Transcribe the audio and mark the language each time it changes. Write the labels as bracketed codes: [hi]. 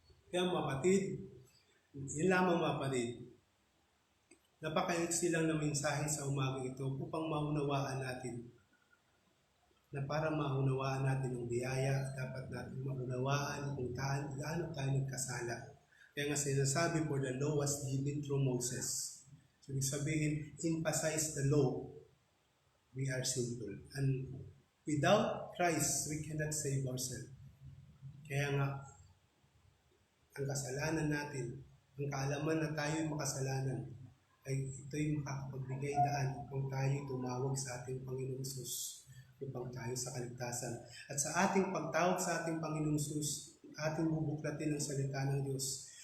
[tl] Kaya mga kapatid, yun lamang mga kapatid, napakaiksi lang na mensahe sa umagang ito upang maunawaan natin na para maunawaan natin ang biyaya, dapat natin maunawaan kung gaano tayo nagkasala. Kaya nga sinasabi, [en] for the law was given through Moses. So, [tl] ibig sabihin, [en] emphasize the law, we are sinful. And without Christ, we cannot save ourselves. [tl] Kaya nga, ang kasalanan natin, ang kaalaman na tayo'y makasalanan, ay ito'y makakapagbigay daan kung tayo'y tumawag sa ating Panginoong Jesus upang tayo sa kaligtasan. At sa ating pagtawag sa ating Panginoong Jesus, ating bubuklatin ang salita ng Diyos.